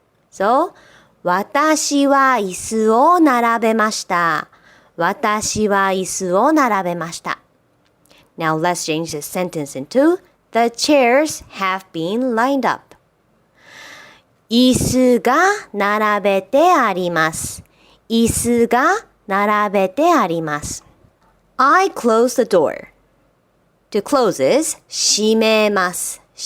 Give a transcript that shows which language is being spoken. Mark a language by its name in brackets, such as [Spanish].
[Japanese] So, 私は椅子を並べました。私は椅子を並べました。 [English] Now let's change this sentence into the chairs have been lined up. [Japanese] 椅子が並べてあります。椅子が並べてあります。 [English] I close the door. To close is 閉めます。